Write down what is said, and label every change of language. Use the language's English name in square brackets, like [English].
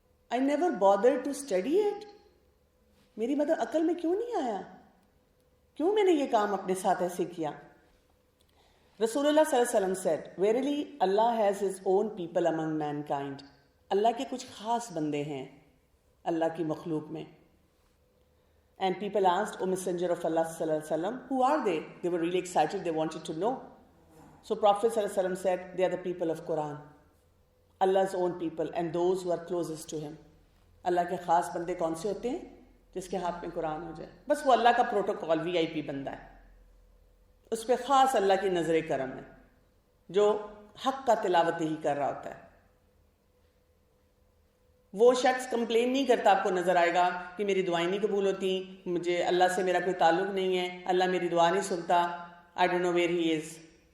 [English] I never bother to study it. [Urdu] میری مطلب عقل میں کیوں نہیں آیا؟ کیوں میں نے یہ کام اپنے ساتھ ایسے کیا؟ رسول اللہ صلی اللہ علیہ وسلم [English] said, Verily Allah has his own people among mankind. [Urdu] اللہ کے کچھ خاص بندے ہیں اللہ کی مخلوق میں. [English] And people asked, O Messenger of Allah صلی اللہ علیہ وسلم, who are they? They were really excited, they wanted to know. So Prophet صلی اللہ علیہ وسلم said, they are the people of Quran. Allah's own people and those who are closest to him. [Urdu] اللہ کے خاص بندے کون سے ہوتے ہیں؟ جس کے ہاتھ میں قرآن ہو جائے. بس وہ اللہ کا پروٹوکال VIP بندہ ہے، اس پہ خاص اللہ کی نظر کرم ہے، جو حق کا تلاوت ہی کر رہا ہوتا ہے. وہ شخص کمپلین نہیں کرتا، آپ کو نظر آئے گا کہ میری دعائیں نہیں قبول ہوتی، مجھے اللہ سے میرا کوئی تعلق نہیں ہے، اللہ میری دعا نہیں سنتا، [English] I don't know where he is.